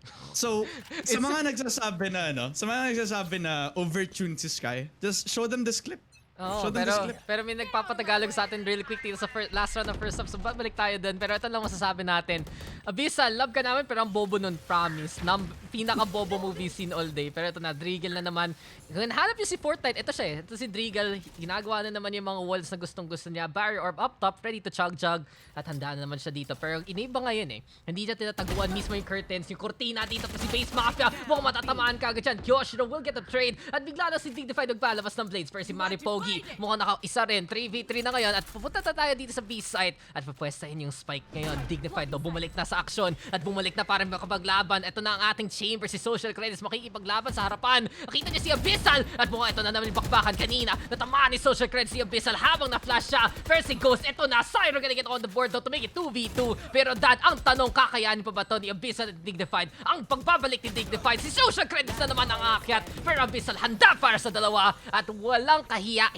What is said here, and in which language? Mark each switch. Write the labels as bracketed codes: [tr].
[tl] So, sa mga nagsasabi na overtuned si Sky, [en] just show them this clip. [tl] Oo, [en] Show them this clip. [tl] pero may nagpapatagalog sa atin really quick dito sa last round of first up. So balik tayo dun. Pero ito lang masasabi natin. Abyssal, love ka namin pero ang bobo nun, promise. Pinaka-bobo movie scene all day. Pero ito na, Drigal na naman. Kung hanap niyo si Fortnite, ito siya eh. Ito si Drigal. Ginagawa na naman yung mga walls na gustong-gusto niya. [en] Barrier orb up top, ready to chug-jug. [tl] At handa na naman siya dito. Pero iniba ngayon eh. Hindi niya tinataguan mismo yung curtains. Yung cortina dito pa si Base Mafia. Mukhang matatamaan ka agad yan. [en] Kyoshiro will get the trade. [tl] At bigla na si Dignified nagpalabas ng blades. Pero si Maripogi mukhang naka-isa rin. 3v3 na ngayon. At pupunta na tayo dito sa B-site. At pupwestahin yung spike ngayon. Dignified daw bumalik na sa aksyon. At bumalik na para makapaglaban. Ito na ang ating chamber. Si Social Credits makikipaglaban sa harapan. Nakita niya si Abyssal. At mukhang ito na naman yung bakbakan kanina. Natamaan ni Social Credits si Abyssal habang na-flash siya. First si Ghost. Ito na. [en] Syro gonna get on the board though to make it 2v2. [tl] Pero Dad, ang tanong, kakayanin pa ba to ni Abyssal at Dignified? Ang pagbabalik ni Dignified. Si Social Credits na naman ang aakyat. Pero Abyssal handa para sa dalawa. At walang kahiya